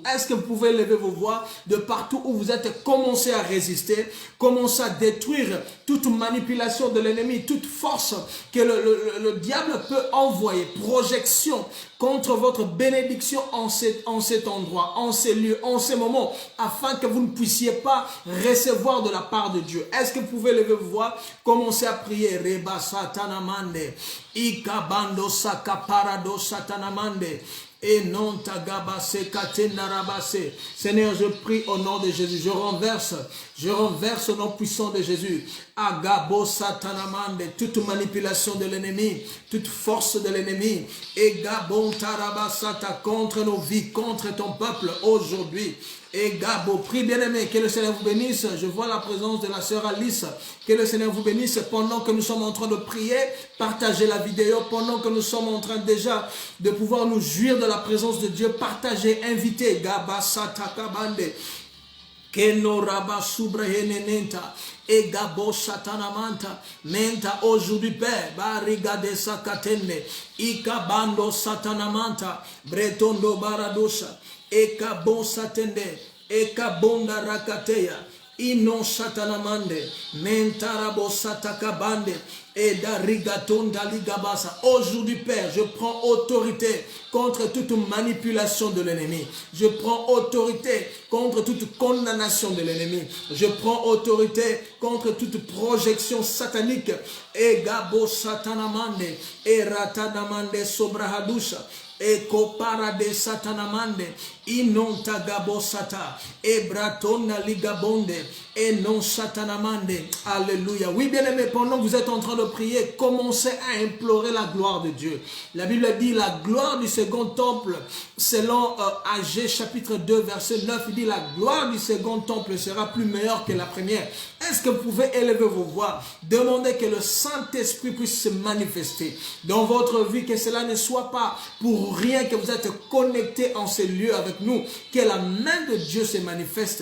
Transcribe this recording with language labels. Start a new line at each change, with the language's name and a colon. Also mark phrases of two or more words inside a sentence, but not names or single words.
French: Est-ce que vous pouvez lever vos voix de partout où vous êtes, commencer à résister, commencer à détruire toute manipulation de l'ennemi, toute force que le diable peut envoyer, projection contre votre bénédiction en cet endroit, en ces lieux, en ces moments, afin que vous ne puissiez pas recevoir de la part de Dieu. Est-ce que vous pouvez lever vos voix, commencer à prier? Reba satanamande, ikabando sakaparado satanamande. Et non tagabase katenarabase. Seigneur, je prie au nom de Jésus. Je renverse au nom puissant de Jésus. Agabo satanamande, toute manipulation de l'ennemi, toute force de l'ennemi. Et gabon tarabasata contre nos vies, contre ton peuple aujourd'hui. Et Gabo, prie bien-aimé, que le Seigneur vous bénisse. Je vois la présence de la sœur Alice. Que le Seigneur vous bénisse pendant que nous sommes en train de prier. Partagez la vidéo pendant que nous sommes en train déjà de pouvoir nous jouir de la présence de Dieu. Partagez, invitez. Gaba satakabande. Keno raba subrehenenta. Et Gabo satanamanta. Menta aujourd'hui Père. Barigade sakatende. Ikabando satanamanta. Bretondo baradosha. Eka bon satende, eka bonda rakateya, inon satanamande, mentarabo satakabande, et d'arigatonda ligabasa. Aujourd'hui, Père, je prends autorité contre toute manipulation de l'ennemi. Je prends autorité contre toute condamnation de l'ennemi. Je prends autorité contre toute projection satanique. Et gabo satanamande, et ratanamande sobrahadusha. E kopara de satanamande, inon tagabo sata, e bratona ligabonde, et non satanamande. Alléluia. Oui, bien aimé, pendant que vous êtes en train de prier, commencez à implorer la gloire de Dieu. La Bible dit la gloire du second temple, selon Agé chapitre 2 verset 9, il dit la gloire du second temple sera plus meilleure que la première. Est-ce que vous pouvez élever vos voix, demander que le Saint-Esprit puisse se manifester dans votre vie, que cela ne soit pas pour rien que vous êtes connectés en ces lieux avec nous, que la main de Dieu se manifeste.